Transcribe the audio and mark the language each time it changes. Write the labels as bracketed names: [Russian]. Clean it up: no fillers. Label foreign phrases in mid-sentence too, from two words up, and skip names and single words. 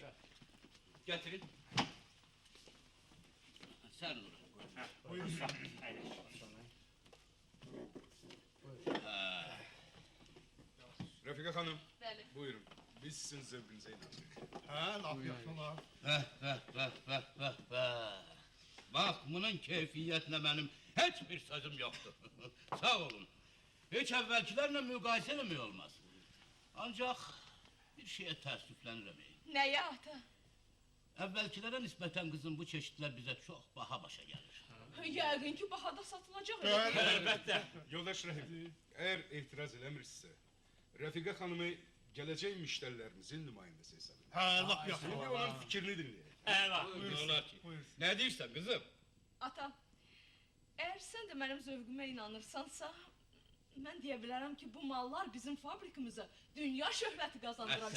[Turkish] Getirin. Sen dur. Refika Hanım, [Azerbaijani] Bəli. [Turkish] buyurun. [Azerbaijani] Biz sizin zevkinize inanırıq. Hə, laf yaxşı olar. [Turkish] Bak bunun keyfiyyətlə benim hiçbir sözüm yoktur. Sağ olun. Hiç evvelkilerle mukayese etmek olmaz. Ancak bir şeye təəssüflənirəm. [Azerbaijani] Nəyə ata? [Turkish] Evvelkilere nispeten kızım bu çeşitler bize çok baha başa gelir. [Azerbaijani] Yəqin ki, bahada satılacaq. Əlbəttə. Yoldaş Rahim, eğer itiraz eləmirsinizsə, Refika Hanım'ı gələcək müştərilərimizin nümayəndəsi hesab edin. Hə, laf yaxşı [Turkish] Şimdi [Azerbaijani] olar. onun fikrini dinləyək. Əla. Olar ki. Ne deyirsən kızım? Ata, əgər sən də mənim zövqümə inanırsansa, mən deyə bilərəm ki, bu mallar bizim fabrikamıza dünya şöhrəti qazandıracaq.